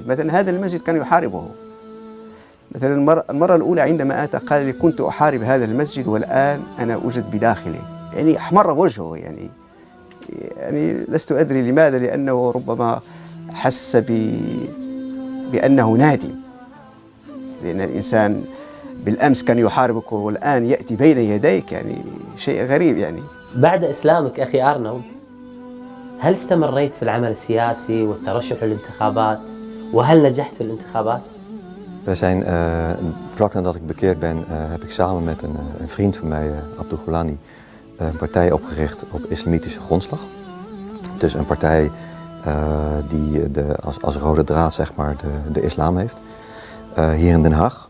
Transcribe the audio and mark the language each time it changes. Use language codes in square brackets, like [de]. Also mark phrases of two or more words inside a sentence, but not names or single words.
[ar] مثلا هذا المسجد كان يحاربه. مثلا المرة الأولى عندما أتى قال لي كنت أحارب هذا المسجد والآن أنا أوجد بداخله، يعني أحمر وجهه، يعني لست أدري لماذا، لأنه ربما حس بأنه نادم، لأن الإنسان بالأمس كان يحاربك والآن يأتي بين يديك، يعني شيء غريب. يعني بعد إسلامك أخي أرنولد، هل استمريت في العمل السياسي والترشح للانتخابات؟ وهل نجحت في الانتخابات؟ [nl] We zijn, vlak nadat ik bekeerd ben, heb ik samen met een vriend van mij, Abdul Ghulani, een partij opgericht op islamitische grondslag. Dus een partij die als rode draad zeg maar de islam heeft. Hier in Den Haag.